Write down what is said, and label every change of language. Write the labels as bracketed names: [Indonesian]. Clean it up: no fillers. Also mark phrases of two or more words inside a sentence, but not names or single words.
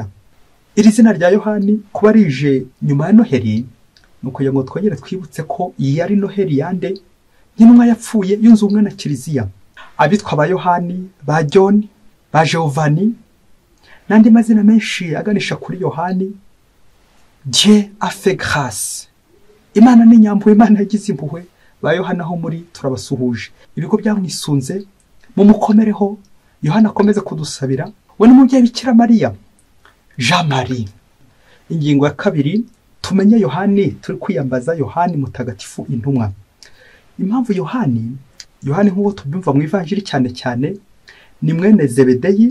[Kinyarwanda] Iri zina rya Yohani kuba rije nyuma ya Noheli, nuko ngo twongere twibutse ko iyi ari Noheli yande nyinwa yapfuye yunze ubumwe na kiliziya. Abitwa ba Yohani, ba John, ba Giovanni n'andi mazina menshi aganisha kuri Yohani. [French] Dieu a fait grâce. [Kinyarwanda] Imana ni nyambuye, Imana yagize impuhwe. Ba Yohana ho muri turabasuhuje. Ibigo byamwisunze mu mukomereho. Yohana akomeze kudusabira. We n'umubyeyi bikira Mariya. Jean Marie. Ingingo ya kabiri, tumenye Yohani. Turi kwiyambaza Yohani mutagatifu intumwa. Impamvu Yohani nk'uko tubyumva mu ivanjiri cyane cyane, ni mwene Zebedeyi.